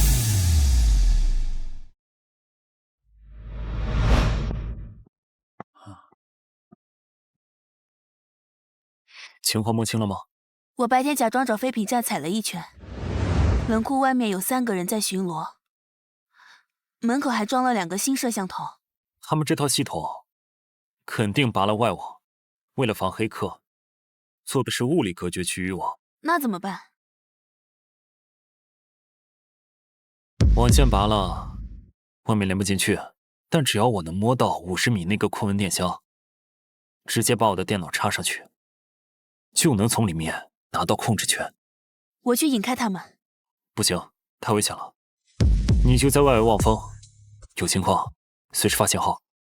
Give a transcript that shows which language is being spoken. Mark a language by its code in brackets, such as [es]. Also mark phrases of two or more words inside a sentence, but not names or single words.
[zh] 情況摸清了嗎？我白天假裝找廢品站踩了一圈，冷庫外面有3個人在巡邏，門口還裝了2個新攝像頭。他們這套系統肯定拔了外網，為了防黑客， 做的是物理隔绝区域网。那怎么办？网线拔了，外面连不进去，但只要我能摸到50米那个控温电箱，直接把我的電腦插上去，就能從裡面拿到控制權。我去引開他們。不行，太危險了。你就在外圍望風，有情況隨時發信號。